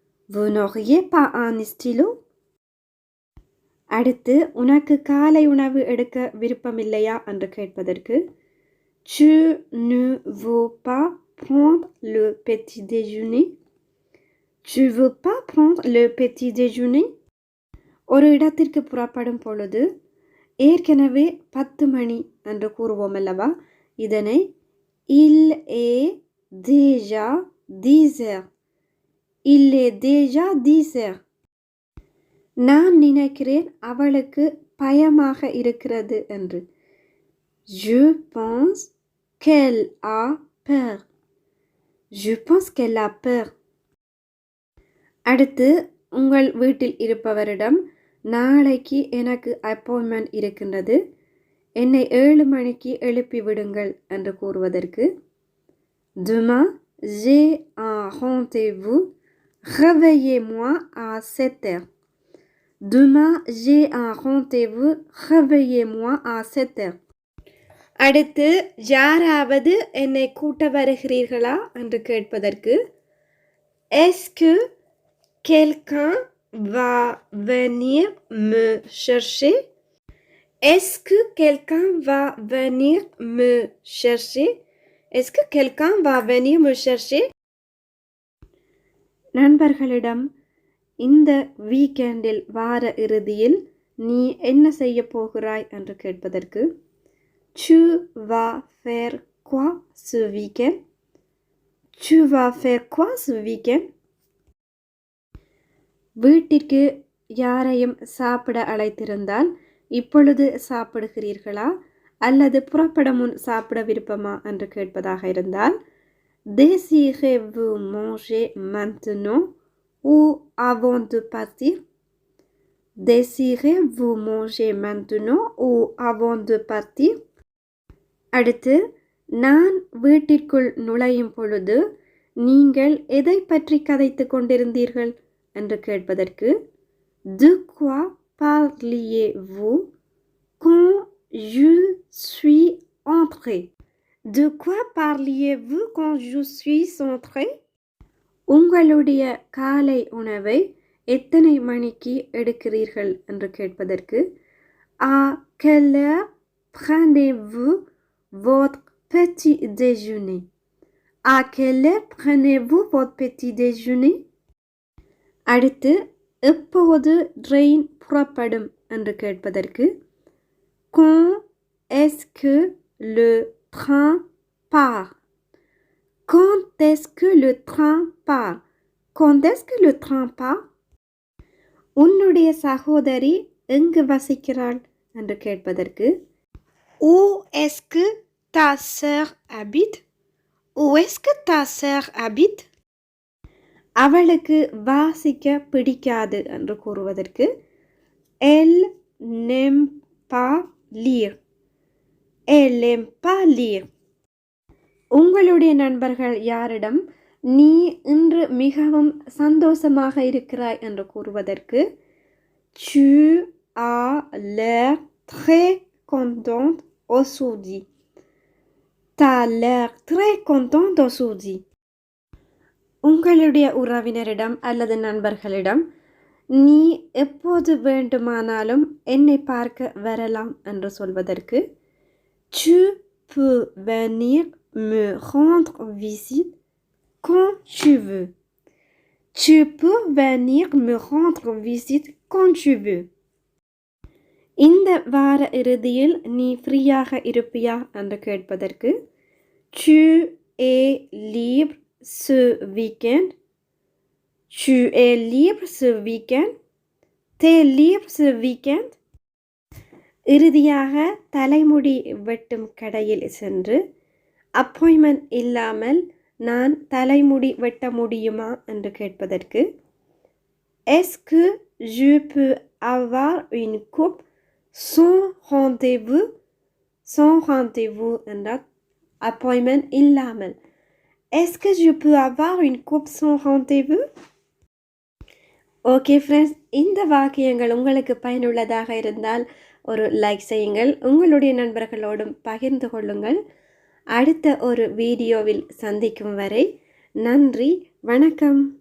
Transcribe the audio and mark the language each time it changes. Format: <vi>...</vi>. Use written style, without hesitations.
<fr>Vous n'auriez pas un stylo?</fr> <ta>அடுத்து உனக்கு காலை உணவு எடுக்க விருப்பமில்லையா என்று கேட்பதற்கு</ta> <fr>tu ne veux pas prendre le petit déjeuner? Tu veux pas prendre le petit déjeuner?</fr> <ta>ஒரு இடத்திற்கு புறப்படும் பொழுது ஏற்கனவே 10 மணி என்று கூறுவோம் அல்லவா, இதனை</ta> <fr>il est déjà 10 heures. Il est déjà 10 heures.</fr> <ta>நான் நினைக்கிறேன் அவளுக்கு பயமாக இருக்கிறது என்று</ta> <fr>je pense qu'elle a peur. Je pense qu'elle a peur.</fr> <ta>அடுத்து உங்கள் வீட்டில் இருப்பவரிடம் நாளைக்கு எனக்கு அப்பாயின்மெண்ட் இருக்கின்றது, என்னை 7 மணிக்கு எழுப்பி விடுங்கள் என்று கூறுவதற்கு</ta> <fr>demain j'ai un rendez-vous, réveillez-moi à 7 heures. Demain j'ai un rendez-vous, réveillez-moi à 7 heures.</fr> <ta>அடுத்து யாராவது என்னை கூட்ட வருகிறீர்களா என்று கேட்பதற்கு</ta> <fr>est-ce que quelqu'un va venir me chercher? Est-ce que quelqu'un va venir me chercher? Est-ce que quelqu'un va venir me chercher?</fr> <ta>நண்பர்களிடம் இந்த வீக்கெண்டில் வார இறுதியில் நீ என்ன செய்ய போகிறாய் என்று கேட்பதற்கு</ta> <fr>tu vas faire quoi ce week-end? Tu vas faire quoi ce week-end?</fr> <ta>வீட்டிற்கு யாரையும் சாப்பிட அழைத்திருந்தால் இப்பொழுது சாப்பிடுகிறீர்களா அல்லது புறப்பட முன் சாப்பிட விருப்பமா என்று கேட்பதாக இருந்தால்</ta> <fr>désirez-vous manger maintenant ou avant de partir? Désirez-vous manger maintenant ou avant de partir?</fr> <ta>அடுத்து நான் வீட்டிற்குள் நுழையும் பொழுது நீங்கள் எதை பற்றி கதைத்து கொண்டிருந்தீர்கள் என்று கேட்பதற்கு</ta> <fr>de quoi parliez-vous quand je suis entré? De quoi parliez-vous quand je suis entré?</fr> <ta>உங்களுடைய காலை உணவை எத்தனை மணிக்கு எடுக்கிறீர்கள் என்று கேட்பதற்கு</ta> <fr>à quelle heure prenez-vous votre petit déjeuner? À quelle heure prenez-vous votre petit déjeuner?</fr> <ta>அடுத்து எப்போது ட்ரெயின் புறப்படும் என்று கேட்பதற்கு</ta> <fr>quand est-ce que le train part? Quand est-ce que le train part? Quand est-ce que le train part?</fr> <ta>உன்னுடைய சகோதரி எங்கு வசிக்கிறாள் என்று கேட்பதற்கு</ta> <fr>où est-ce que ta sœur habite? Où est-ce que ta sœur habite?</fr> <ta>அவளுக்கு வாசிக்க பிடிக்காது என்று கூறுவதற்கு</ta> <fr>elle n'aime pas lire. Elle n'aime pas lire.</fr> <ta>உங்களுடைய நண்பர்கள் யாரிடம் நீ இன்று மிகவும் சந்தோஷமாக இருக்கிறாய் என்று கூறுவதற்கு</ta> <fr>tu as l'air très contente aujourd'hui. T'as l'air très contente aujourd'hui.</fr> <ta>உங்களுடைய உறவினரிடம் அல்லது நண்பர்களிடம் நீ எப்போது வேண்டுமானாலும் என்னை பார்க்க வரலாம் என்று சொல்வதற்கு</ta> <fr>tu peux venir me rendre visite quand tu veux. Tu peux venir me rendre visite quand tu veux.</fr> <ta>இந்த வார இறுதியில் நீ ஃப்ரீயாக இருப்பியா என்று கேட்பதற்கு</ta> <fr>tu es libre ce week-end. Tu es libre ce week-end. T'es libre ce week-end.</fr> <ta>இறுதியாக தலைமுடி வெட்டும் கடையில் சென்று அப்பாயின்மெண்ட் இல்லாமல் நான் தலைமுடி வெட்ட முடியுமா என்று கேட்பதற்கு</ta> <fr>Est-ce que je peux avoir une coupe sans rendez-vous? Sans rendez-vous</fr> <ta>என்றால் அப்பாயின்மெண்ட் இல்லாமல்.</ta> <fr>Est-ce que je peux avoir une coupe sans rendez-vous?</fr> <ta>Okay friends, இந்த வாக்கியங்கள் உங்களுக்கு பயனுள்ளதாக இருந்தால் ஒரு லைக் செய்யுங்கள், உங்களுடைய நண்பர்களோடும் பகிர்ந்து கொள்ளுங்கள். அடுத்த ஒரு வீடியோவில் சந்திக்கும் வரை நன்றி, வணக்கம்.</ta>